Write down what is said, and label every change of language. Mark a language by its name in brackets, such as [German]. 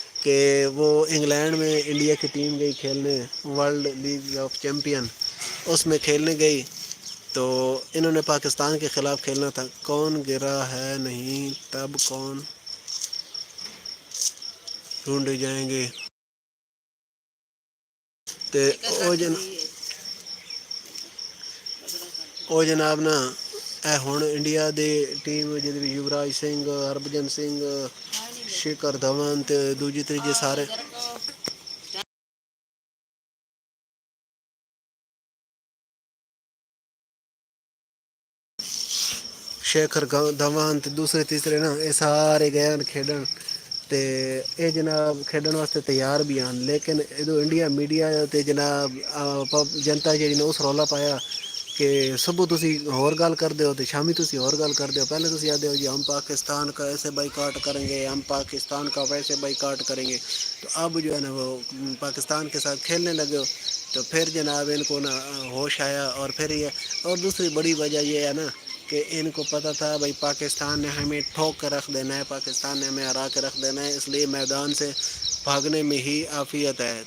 [Urdu] کہ وہ انگلینڈ میں انڈیا کی ٹیم گئی کھیلنے ورلڈ لیگ آف چیمپئن، اس میں کھیلنے گئی. تو انہوں نے پاکستان کے خلاف کھیلنا تھا. کون گرا ہے نہیں تب کون ڈھونڈے جائیں گے. [Punjabi] تے او جناب نا اے ہن انڈیا دی ٹیم جدی یوراج سنگھ, ہربجن سنگھ, شیکھر دھون تے دوجے تیجے سارے شیکھر دھون تے دوسرے تیسرے نا اے سارے گئے کھیڈن تے اے جناب کھیڈن واسطے تیار بھی ہن, لیکن ادو انڈیا میڈیا تے جناب جنتا جیڑی نے اس رولا پایا کہ صبح تسی ہور گل کردے ہو تے شامی تسی اور گل کردے ہو. پہلے تسی آخدے ہو جی [Urdu] ہم پاکستان کا ایسے بائی کاٹ کریں گے, ہم پاکستان کا ویسے بائی کاٹ کریں گے, تو اب جو ہے نا وہ پاکستان کے ساتھ کھیلنے لگے ہو تو پھر جناب ان کو نا ہوش آیا. اور پھر یہ اور دوسری بڑی وجہ یہ ہے نا کہ ان کو پتہ تھا بھائی پاکستان نے ہمیں ٹھوک کر رکھ دینا ہے, پاکستان نے ہمیں ہرا کے رکھ دینا ہے, اس لیے میدان سے بھاگنے میں ہی عافیت ہے.